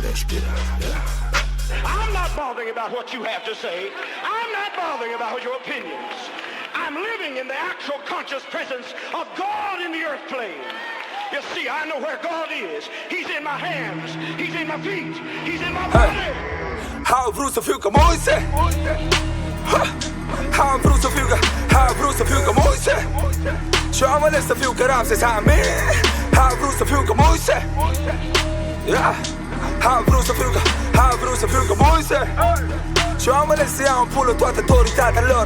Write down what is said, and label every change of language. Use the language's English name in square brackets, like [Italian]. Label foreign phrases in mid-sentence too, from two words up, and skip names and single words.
[English] I'm not bothering about what you have to say. I'm not bothering about your opinions. I'm living in the actual conscious presence of God in the earth plane. You see, I know where God is. He's in my hands. He's in my feet. He's in my body. [Romanian] How vrut să fiu ca Moise. Am vrut să fiu ca Moise. Și am ales să fiu ca Ramses, amin. Am vrut să fiu ca Moise. Am vrut să fiu ca Moise. Și am ales să iau în pulă toată autoritatea lor.